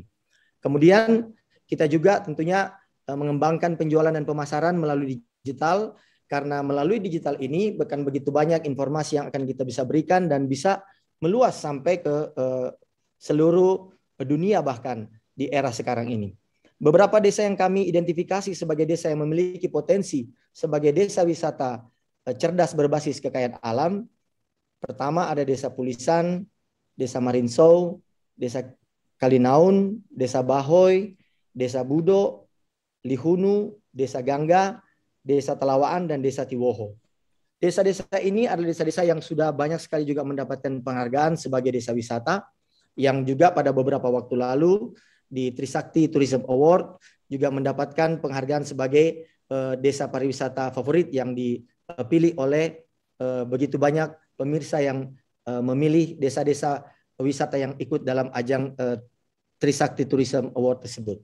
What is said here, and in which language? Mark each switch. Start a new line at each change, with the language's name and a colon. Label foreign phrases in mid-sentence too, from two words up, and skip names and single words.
Indonesian: Kemudian kita juga tentunya mengembangkan penjualan dan pemasaran melalui digital, karena melalui digital ini bukan begitu banyak informasi yang akan kita bisa berikan dan bisa meluas sampai ke seluruh dunia bahkan di era sekarang ini. Beberapa desa yang kami identifikasi sebagai desa yang memiliki potensi sebagai desa wisata cerdas berbasis kekayaan alam. Pertama ada Desa Pulisan, Desa Marinsou, Desa Kalinaun, Desa Bahoy, Desa Budo, Lihunu, Desa Gangga, Desa Telawaan, dan Desa Tiwoho. Desa-desa ini adalah desa-desa yang sudah banyak sekali juga mendapatkan penghargaan sebagai desa wisata, yang juga pada beberapa waktu lalu di Trisakti Tourism Award juga mendapatkan penghargaan sebagai desa pariwisata favorit yang dipilih oleh begitu banyak pemirsa yang memilih desa-desa wisata yang ikut dalam ajang Trisakti Tourism Award tersebut.